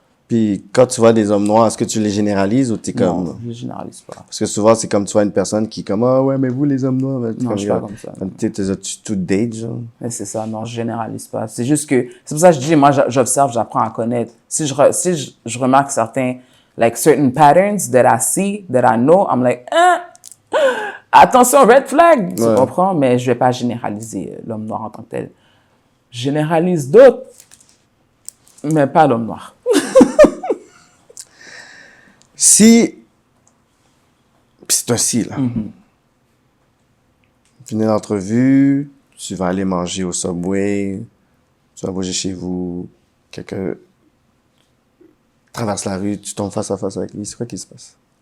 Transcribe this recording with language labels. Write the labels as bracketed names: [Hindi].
[French] Puis quand tu vois des hommes noirs, est-ce que tu les généralises ou t'es comme... Non, je les généralise pas. Parce que souvent, c'est comme tu vois une personne qui est comme « Ah ouais, mais vous, les hommes noirs... » Non, je suis pas comme ça. Tu tout date, genre. Mais c'est ça, non, je généralise pas. C'est juste que, c'est pour ça que je dis, moi, j'observe, j'apprends à connaître. Si je remarque [English] certain patterns that I see, that I know, I'm like, attention, red flag, [French] tu comprends? Mais je vais pas généraliser l'homme noir en tant que tel. Je généralise d'autres, mais pas l'homme noir. Si... Puis c'est un si, là. Finis l'entrevue, tu vas aller manger au Subway, tu vas bouger chez vous, quelqu'un traverse la rue, tu tombes face à face avec lui, c'est quoi qui se passe?